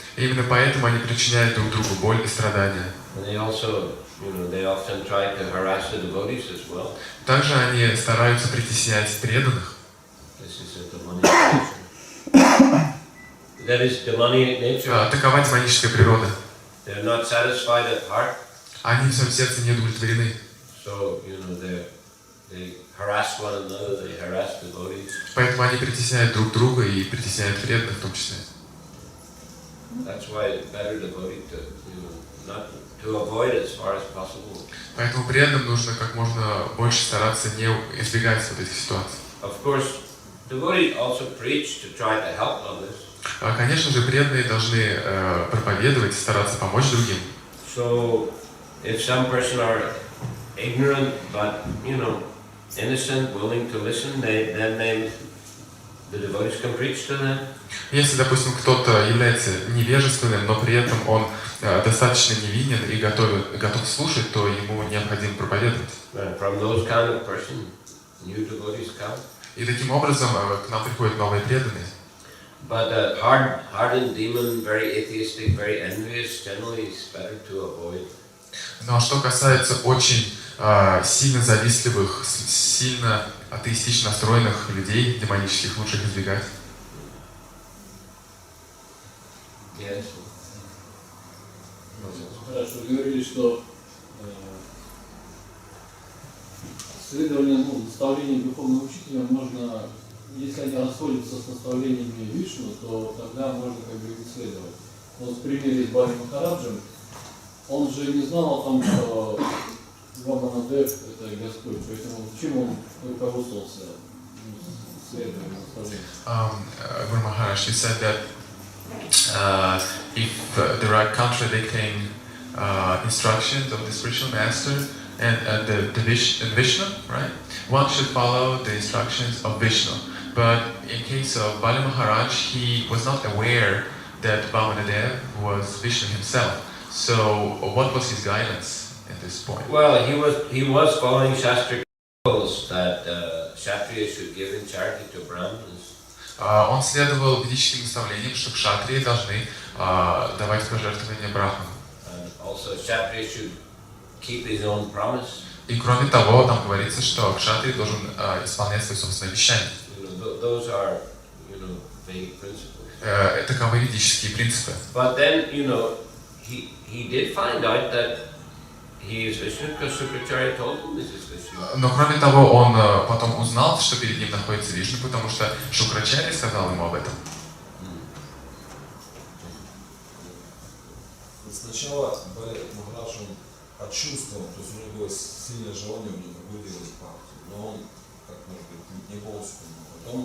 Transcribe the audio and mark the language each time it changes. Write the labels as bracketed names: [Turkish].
[Russian] И именно поэтому они причиняют друг другу боль и страдания. [English] And they also, they often try to harass the devotees as well. [Russian] Также они стараются притеснять преданных. [English] This is a demonic nature. That is demonic nature. [Russian] Такова демоническая природа. [English] They're not satisfied at heart. [Russian] Они в своем сердце не удовлетворены. [English] So, they harass one another, they harass devotees. [Russian] Поэтому они притесняют друг друга и притесняют преданных в том числе. [English] That's why it's better devotee not to avoid as far as possible. [Russian] Поэтому преданным нужно как можно больше стараться не избегать вот этих ситуаций. [English] Of course, devotees also preach to try to help others. [Russian] Конечно же, преданные должны проповедовать, стараться помочь другим. [English] So, if some person are ignorant but innocent, willing to listen, then the devotees can preach to them. [Russian] Если, допустим, кто-то является невежественным, но при этом он достаточно невинен и готов слушать, то ему необходимо проповедовать. [English] From those kind of person, new devotees come. [Russian] И таким образом к нам приходят новые преданные. [English] But hardened demon, very atheistic, very envious, generally is better to avoid. [Russian] Но что касается очень сильно завистливых, сильно атеистично настроенных людей, демонических, лучше их избегать. [English] Yes. [Russian] Хорошо, вы говорили, что следование наставлений духовного учителя можно, если они расходятся с наставлениями Вишну, то тогда можно как бы исследовать. Вот в примере с Бали Махараджем, он же не знал о том, что Ваманадев это Господь, поэтому чем он руководствовался следованием наставлений? [English] Guru Maharaj, you said that if there are contradicting instructions of the spiritual master and the Vishnu, right? One should follow the instructions of Vishnu. But in case of Bali Maharaj, he was not aware that Vamanadev was Vishnu himself. So what was his guidance at this point? Well, he was following Shastra rules that Kshatriya should give in charity to Brahmins. [Russian] Он следовал ведическим наставлениям, что кшатрии должны давать пожертвования брахманам. [English] Also, Kshatriya should keep his own promise. [Russian] И кроме того, там говорится, что кшатрий должен исполнять свои собственные обещания. [English] Those are, vague principles. [Russian] Таковы ведические принципы. [English] But then, he did find out that he is Vishnu because Sukracharya told him this is Vishnu. [Russian] Но кроме того, он потом узнал, что перед ним находится Вишну, потому что Шукрачарья сказал ему об этом. Сначала Махарадж почувствовал, то есть у него было сильное желание выделать бхакти, но он, как может быть, не полностью понимал.